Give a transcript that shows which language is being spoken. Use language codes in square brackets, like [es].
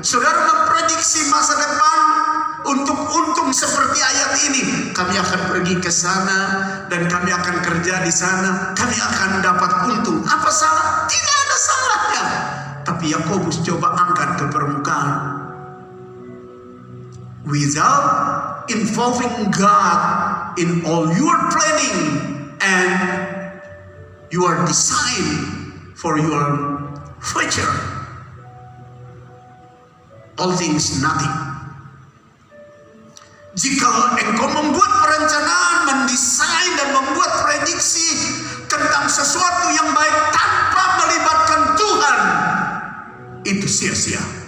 [id] Saudara memprediksi masa depan untuk untung seperti ayat ini, kami akan pergi ke sana dan kami akan kerja di sana, kami akan dapat untung. Apa salah? Tidak ada salahnya. Tapi Yakobus coba angkat ke permukaan. [en] without involving God in all your planning and your design for your future, all things nothing. [id] Jika engkau membuat perencanaan, mendesain dan membuat prediksi tentang sesuatu yang baik tanpa melibatkan Tuhan, itu sia-sia.